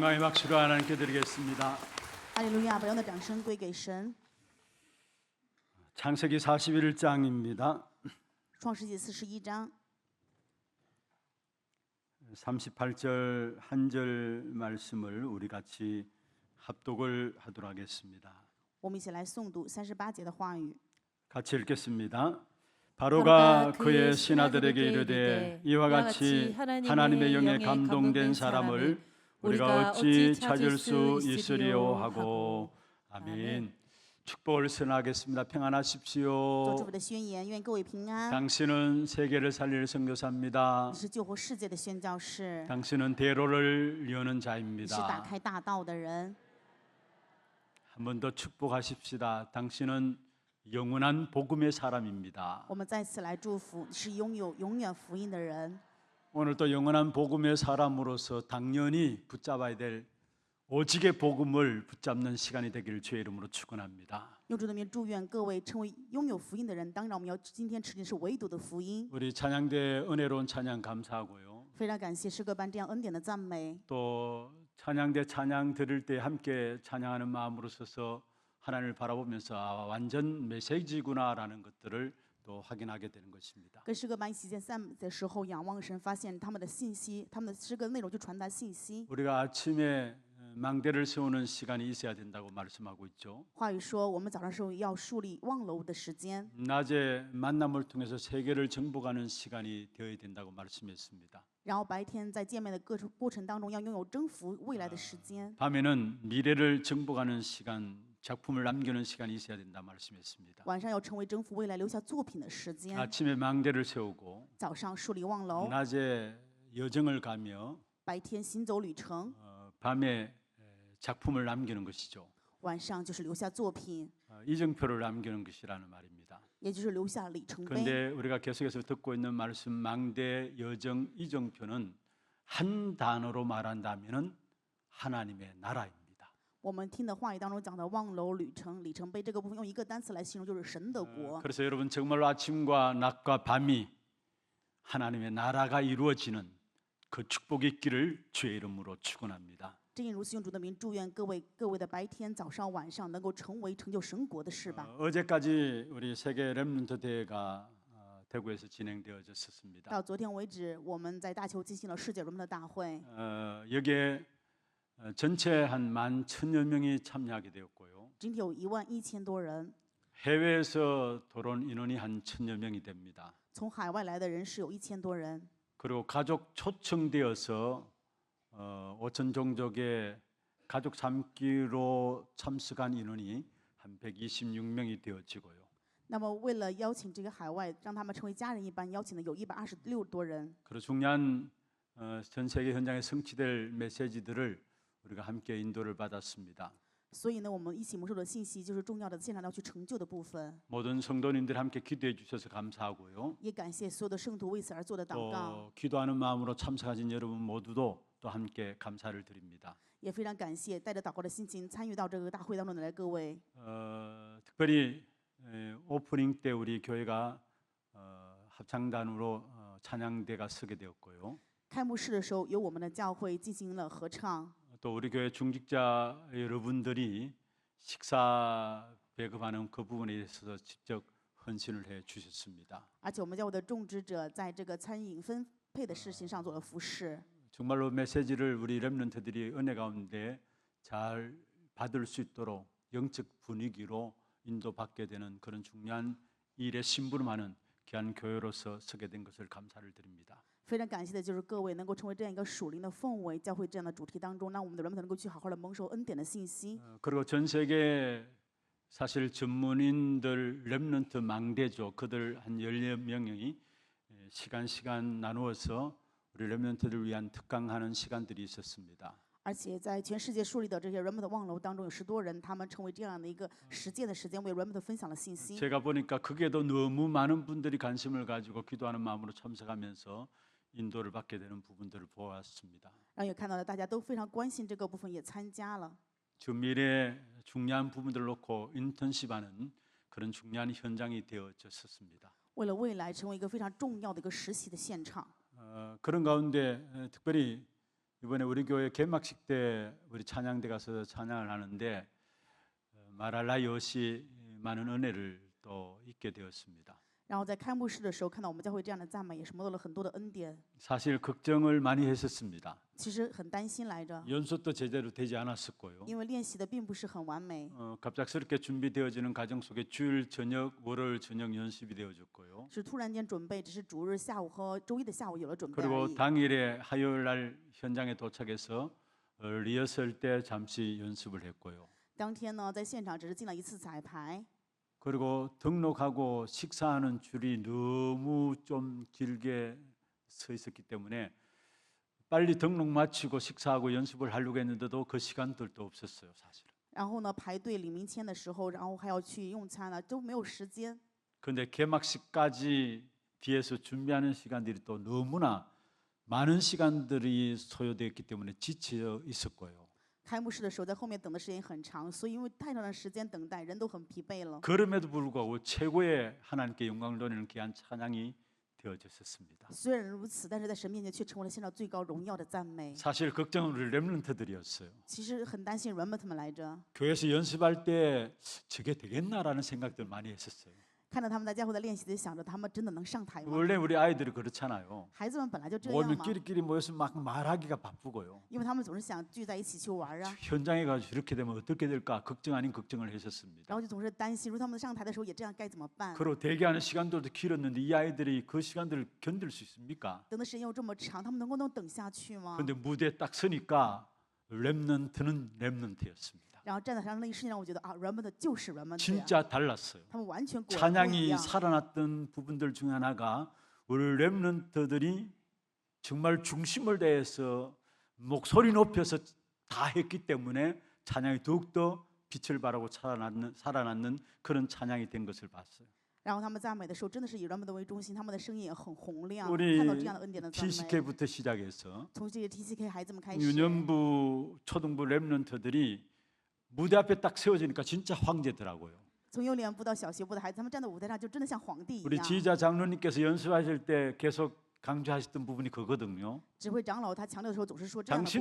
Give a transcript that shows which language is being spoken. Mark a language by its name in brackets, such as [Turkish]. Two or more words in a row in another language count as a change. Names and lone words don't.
[Korean] 박수로 하나님께 드리겠습니다. [Chinese] 哈利路亚！把用的掌声归给神。 [Korean] 창세기 41장입니다. [Chinese] 创世纪41章 [Korean] 38절 한 절 말씀을 우리 같이 합독을 하도록 하겠습니다. [Chinese] 我们一起来诵读38节的话语。 [Korean] 같이 읽겠습니다. 바로가 그의 신하들에게 이르되 이와 같이 하나님의 영에 감동된 사람을 우리가 어찌 찾을 수 있으리요 하고. 아멘. 축복을 선하겠습니다. [Chinese] 做 [Korean] 평안하십시오. [Chinese] 主的宣言，愿各位平安。 [Korean] 당신은 세계를 살릴 선교사입니다. [Chinese] 你是救活世界的宣教士， [Korean] 당신은 대로를 여는 [Chinese] 你是打 [Korean] 자입니다. [Chinese] 开大道的人。 [Korean] 한 번 더 축복하십시다. 당신은 영원한 복음의 사람입니다. [Chinese] 我们再次来祝福，你是拥有永远福音的人。 [Korean] 오늘도 영원한 복음의 사람으로서 당연히 붙잡아야 될 오직의 복음을 붙잡는 시간이 되기를 주의 이름으로 축원합니다. [Chinese] 用主的名祝愿各位成为拥有福音的人。当然，我们要今天持定是唯独的福音。 [Korean] 우리 찬양대 은혜로운 찬양 감사하고요. [Chinese] 非常感谢诗歌班这样恩典的赞美。 [Korean] 또 찬양대 찬양 들을 때 함께 찬양하는 마음으로 서서 하나님을 바라보면서 아, 완전 메시지구나라는 것들을 또 확인하게 되는 것입니다. [Chinese] 跟诗歌班一起在赞美的时候，仰望神，发现他们的信息，他们的诗歌内容就传达信息。 [Korean] 우리가 아침에 망대를 세우는 시간이 있어야 된다고 말씀하고 있죠. [Chinese] 话语说，我们早上时候要树立望楼的时间， [Korean] 낮에 만남을 통해서 세계를 정복하는 시간이 되어야 된다고 말씀했습니다. [Chinese] 然后白天在见面的过程当中要拥有征服未来的时间， [Korean] 밤에는 미래를 정복하는 시간, 작품을 남기는 시간이 있어야 된다 말씀했습니다. [Chinese] 晚上要成为征服未来留下作品的时间。 [Korean] 아침에 망대를 세우고 [Chinese] 早上树立望楼， [Korean] 낮에 여정을 가며 [Chinese] 白天行走旅程， [Korean] 밤에 작품을 남기는 것이죠. [Chinese] 晚上就是留下作品， [Korean] 이정표를 남기는 것이라는 말입니다. [Chinese] 也就是留下里程碑。 [Korean] 그런데 우리가 계속해서 듣고 있는 말씀 망대, 여정, 이정표는 한 단어로 말한다면은 하나님의 나라입니다. [Chinese] 我们听的话语当中讲的望楼旅程、里程碑这个部分，用一个单词来形容，就是神的国。 [Korean] 그래서 여러분 정말로 아침과 낮과 밤이 하나님의 나라가 이루어지는 그 축복이 있기를 주의 이름으로 축원합니다. [Chinese] 正因如此，用主的名祝愿各位的白天、早上、晚上能够成为成就神国的事吧。 [Korean] 어제까지 우리 세계 렘넌트 대회가 대구에서 진행되어졌습니다. [Chinese] 到昨天为止，我们在大邱进行了世界人们的大会， [Korean] 여기에 전체 한 11,000여 명이 참여하게 되었고요. [Chinese] 整体有11000多人， [Korean] 해외에서 돌아온 인원이 한 1,000여 명이 됩니다. [Chinese] 从海外来的人士有1000多人， [Korean] 그리고 가족 초청되어서 5천 종족의 가족 삼기로 참석한 인원이 한 126명이 되어지고요. [Chinese] 那么为了邀请这个海外，让他们成为家人一般，邀请的有126多人。 [Korean] 그리고 중요한 전 세계 현장에 성취될 메시지들을 우리가 함께 인도를 받았습니다. [Chinese] 所以呢，我们一起蒙受的信息就是重要的现场要去成就的部分。 [Korean] 모든 성도님들 함께 기도해 주셔서 감사하고요. [Chinese] 也感谢所有的圣徒为此而做的祷告， [Korean] 또 기도하는 마음으로 참석하신 여러분 모두도 또 함께 감사를 드립니다. [Chinese] 也非常感谢带着祷告的心情参与到这个大会当中的来各位。 [Korean] 특별히 오프닝 때 우리 교회가 합창단으로 찬양대가 서게 되었고요. [Chinese] 开幕式的时候，由我们的教会进行了合唱。 [Korean] 또 우리 교회 중직자 여러분들이 식사 배급하는 그 부분에 있어서 직접 헌신을 해 주셨습니다. [Chinese] 而且我们教会的种植者在这个餐饮分配的事情上做了服侍。 [Korean] 정말로 메시지를 우리 렘넌트들이 은혜 가운데 잘 받을 수 있도록 영적 분위기로 인도받게 되는 그런 중요한 일에 심부름하는 귀한 교회로서 서게 된 것을 감사를 드립니다. [Chinese] 非常感谢的就是各位能够成为这样一个属灵的氛围，教会这样的主题当中，让我们的人们能够去好好的蒙受恩典的信息。 [Korean] 그리고 전 세계 사실 전문인들 렘넌트 망대죠. 그들 한 10명이 시간 나누어서 우리 렘넌트를 위한 특강하는 시간들이 있었습니다. [Chinese] 而且在全世界树立的这些 Remnant 望楼当中，有10多人，他们成为这样的一个实践的时间，为 Remnant 分享了信息。 [Korean] 제가 보니까 그게도 너무 많은 분들이 관심을 가지고 기도하는 마음으로 참석하면서 인도를 받게 되는 부분들을 보았습니다. [Chinese] 然后也看到了大家都非常关心这个部分，也参加了。 [Korean] 저 미래 중요한 부분들을 놓고 인턴십하는 그런 중요한 현장이 되어졌었습니다. [Chinese] 为了未来成为一个非常重要的一个实习的现场。 [Korean] 그런 가운데 특별히 이번에 우리 교회 개막식 때 우리 찬양대 가서 찬양을 하는데 말할 나 없이 많은 은혜를 또 잊게 되었습니다. [Chinese] 然后在开幕式的时候看到我们教会这样的赞美，也是蒙到了很多的恩典。 [Korean] 사실 걱정을 많이 했었습니다. [Chinese] 其实很担心来着， [Korean] 연습도 제대로 되지 않았었고요. [Chinese] 因为练习的并不是很完美， [Korean] 갑작스럽게 준비되어지는 과정 속에 주일 저녁, 월요일 저녁 연습이 되어졌고요. [Chinese] 是突然间准备，只是主日下午和周一的下午有了准备而 [Korean] 그리고 [Chinese] 已。 [Korean] 당일에 화요일 날 현장에 도착해서 리허설 때 잠시 연습을 했고요. [Chinese] 当天呢，在现场只是进了一次彩排， [Korean] 그리고 등록하고 식사하는 줄이 너무 좀 길게 서 있었기 때문에 빨리 등록 마치고 식사하고 연습을 하려고 했는데도 그 시간들도 없었어요, 사실은. [Chinese] 然后呢排队领名签的时候，然后还要去用餐了，都没有时间。 [Korean] 그런데 개막식까지 뒤에서 준비하는 시간들이 또 너무나 많은 시간들이 소요되었기 때문에 지쳐 있었고요. [Chinese] 开幕式的时候，在后面等的时间很长，所以因为太长的时间等待，人都很疲惫了。 [Korean] 그럼에도 불구하고 최고의 하나님께 영광을 돌리는 귀한 찬양이 되어졌습니다. [Chinese] 虽然如此，但是在神面前却成为了献上最高荣耀的赞美。 [Korean] 사실 걱정은 우리 렘넌트들이었어요. [Chinese] 其实很担心人们他们来着， [Korean] 교회에서 연습할 때 저게 되겠나라는 생각들 많이 했었어요. [Chinese] 看到他们在教会的练习，就想着他们真的能上台吗？ [Korean] 원래 우리 아이들이 그렇잖아요. [Chinese] 孩子们本来就这样 [Korean] 모이면 [Chinese] 嘛， [Korean] 끼리끼리 모여서 막 말하기가 바쁘고요. [Chinese] 因为他们总是想聚在一起去玩啊， [Korean] 현장에 가서 이렇게 되면 어떻게 될까 걱정 아닌 걱정을 했었습니다. [Chinese] 然后就总是担心，如果他们上台的时候也这样该怎么办？ [Korean] 그리고 대기하는 시간들도 길었는데 이 아이들이 그 시간들을 견딜 수 있습니까? [Chinese] 等的时间又这么长，他们能等下去吗？ [Korean] 그런데 무대에 딱 서니까 렘넌트는 렘넌트였습니다. [Chinese] 然后站在台上那一瞬间，让我觉得啊，人们的就是人们的呀， [Korean] 진짜 달랐어요. [Chinese] 他们完全果然不一 [Korean] 찬양이 [Chinese] 样。 [Korean] 살아났던 부분들 중 하나가 우리 렘넌트들이 정말 중심을 다해서 목소리 높여서 다 했기 때문에 찬양이 더욱더 빛을 발하고 살아났는 그런 찬양이 된 것을 봤어요. [Chinese] 然后他们赞美的时候，真的是以人们的为中心，他们的声音也很洪亮。 [Korean] 우리 [Chinese] 看到这样的恩典的赞美， [Korean] TCK부터 시작해서 [Chinese] 从这些 TCK 孩子们开始， [Korean] 유년부, 초등부 렘넌트들이 무대 앞에 딱 세워지니까 진짜 황제더라고요. [Chinese] 从幼年部到小学部的孩子，他们站在舞台上就真的像皇帝一 [Korean] 우리 [Chinese] 样。 [Korean] 지휘자 장로님께서 연습하실 때 계속 강조하셨던 부분이 그거든요. [Chinese] 指挥长老他强调的时候总是说这样的部